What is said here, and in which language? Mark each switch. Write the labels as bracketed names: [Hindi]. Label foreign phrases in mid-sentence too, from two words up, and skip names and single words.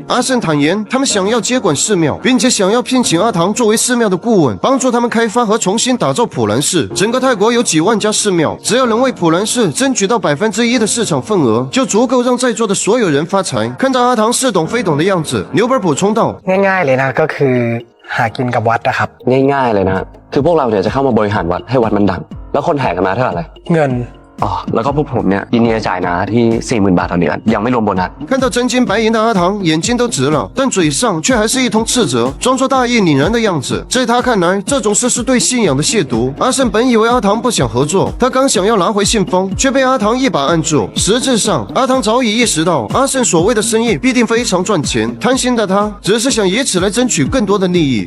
[Chinese] 阿胜坦言，他们想要接管寺庙，并且想要聘请阿唐作为寺庙的顾问，帮助他们开发和重新打造普兰寺。整个泰国有几万家寺庙，只要能为普兰寺争取到1%的市场份额，就足够让在座的所有人发财。看着阿唐似懂非懂的样子，牛班补充道：“ [Thai] ง่ายๆเลยนะก็คือหากินกับวัดนะครับ ง่ายๆเลยนะคือพวกเราเนี่ยจะเข้ามาบริหารวัดให้วัดมันดังแล้วคนแห่กันมาเท่าไหร่ เงิน อ๋อแล้วก็พวกผมเนี่ยยินดีจะจ่ายนะที่ 40,000 บาทต่อเดือนยังไม่รวมโบนัส。 [Chinese] 看到真金白银的阿唐，眼睛都直了，但嘴上却还是一通斥责，装作大义凛然的样子。在他看来，这种事是对信仰的亵渎。阿胜本以为阿唐不想合作，他刚想要拿回信封，却被阿唐一把按住。实质上，阿唐早已意识到阿胜所谓的生意必定非常赚钱，贪心的他只是想以此来争取更多的利益。